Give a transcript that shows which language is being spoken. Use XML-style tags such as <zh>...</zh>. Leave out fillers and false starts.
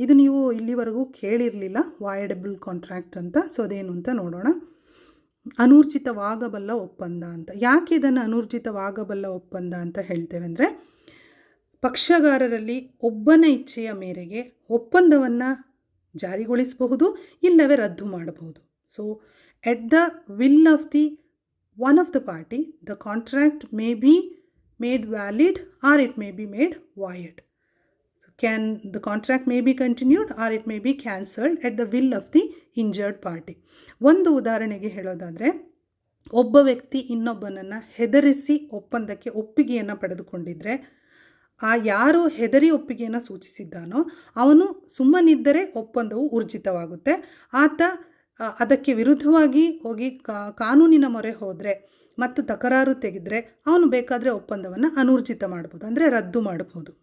<kn>ಇದು ನೀವು ಇಲ್ಲಿವರೆಗೂ ಕೇಳಿರಲಿಲ್ಲ, ವಾಯಡಬಲ್ ಕಾಂಟ್ರಾಕ್ಟ್ ಅಂತ. ಸೊ ಅದೇನು ಅಂತ ನೋಡೋಣ. ಅನೂರ್ಜಿತವಾಗಬಲ್ಲ ಒಪ್ಪಂದ ಅಂತ. ಯಾಕೆ ಇದನ್ನು ಅನೂರ್ಜಿತವಾಗಬಲ್ಲ ಒಪ್ಪಂದ ಅಂತ ಹೇಳ್ತೇವೆ ಅಂದರೆ, ಪಕ್ಷಗಾರರಲ್ಲಿ ಒಬ್ಬನ ಇಚ್ಛೆಯ ಮೇರೆಗೆ ಒಪ್ಪಂದವನ್ನು ಜಾರಿಗೊಳಿಸಬಹುದು, ಇಲ್ಲವೇ ರದ್ದು ಮಾಡಬಹುದು.</kn> <en>So at the will of the one of the party, the contract may be made valid or it may be made void. So the contract may be continued or it may be cancelled at the will of the injured party.</en> <kn>ಒಂದು ಉದಾಹರಣೆಗೆ ಹೇಳೋದಾದರೆ, ಒಬ್ಬ ವ್ಯಕ್ತಿ ಇನ್ನೊಬ್ಬನನ್ನು ಹೆದರಿಸಿ ಒಪ್ಪಂದಕ್ಕೆ ಒಪ್ಪಿಗೆಯನ್ನು ಪಡೆದುಕೊಂಡಿದ್ದರೆ, ಯಾರು ಹೆದರಿ ಒಪ್ಪಿಗೆಯನ್ನು ಸೂಚಿಸಿದ್ದಾನೋ ಅವನು ಸುಮ್ಮನಿದ್ದರೆ ಒಪ್ಪಂದವು ಊರ್ಜಿತವಾಗುತ್ತೆ. ಆತ ಅದಕ್ಕೆ ವಿರುದ್ಧವಾಗಿ ಹೋಗಿ ಕಾನೂನಿನ ಮೊರೆ ಹೋದರೆ ಮತ್ತು ತಕರಾರು ತೆಗೆದರೆ ಅವನು ಬೇಕಾದರೆ ಒಪ್ಪಂದವನ್ನು ಅನೂರ್ಜಿತ ಮಾಡ್ಬೋದು, ಅಂದರೆ ರದ್ದು ಮಾಡಬಹುದು.</kn>